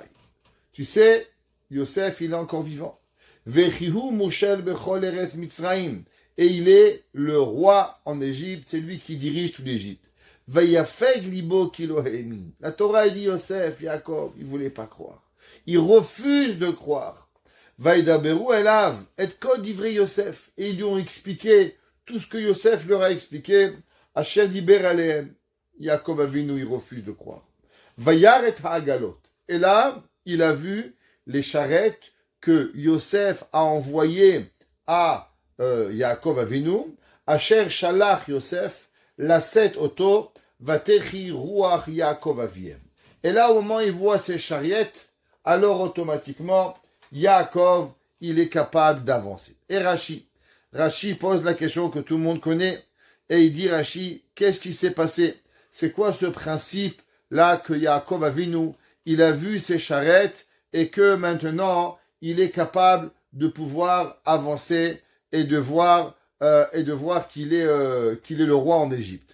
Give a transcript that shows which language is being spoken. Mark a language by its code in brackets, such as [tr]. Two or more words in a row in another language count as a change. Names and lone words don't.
[fr] Tu sais, Yosef, il est encore vivant. [he] והוא מושל בכל ארץ מצרים. [fr] Et il est le roi en Égypte, c'est lui qui dirige toute l'Égypte. [he] ויפג לבו כי לא האמין. [fr] La Torah dit Yosef, Yaakov, il ne voulait pas croire. Il refuse de croire. [he] וידברו אליו את כל דברי יוסף. [fr] Et ils lui ont expliqué tout ce que Yosef leur a expliqué. [he] אשר דבר אלהם. Yaakov Avinu, [fr] il refuse de croire. [he] וירא את העגלות. [fr] Et là, il a vu les charrettes que Yosef a envoyé à Yaakov Avinu, Asher Shalach Yosef, la 7 auto, [he] ותחי רוח יעקב אביהם. [fr] Et là, au moment où il voit ces charrettes, alors automatiquement, Yaakov, il est capable d'avancer. Et Rashi pose la question que tout le monde connaît, et il dit, Rashi, qu'est-ce qui s'est passé? C'est quoi ce principe-là que Yaakov Avinu, il a vu ces charrettes, et que maintenant, il est capable de pouvoir avancer et de voir qu'il est le roi en Égypte.